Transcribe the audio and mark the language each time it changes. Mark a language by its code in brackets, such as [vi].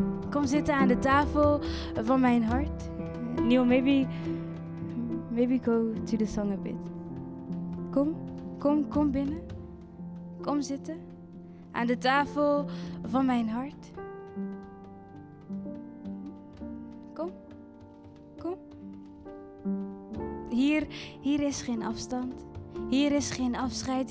[nl] Kom zitten aan de tafel van mijn hart. [en] Neil, maybe go to the song a bit. [nl] Kom binnen. Kom zitten aan de tafel van mijn hart. Kom. Hier is geen afstand. Hier is geen afscheid.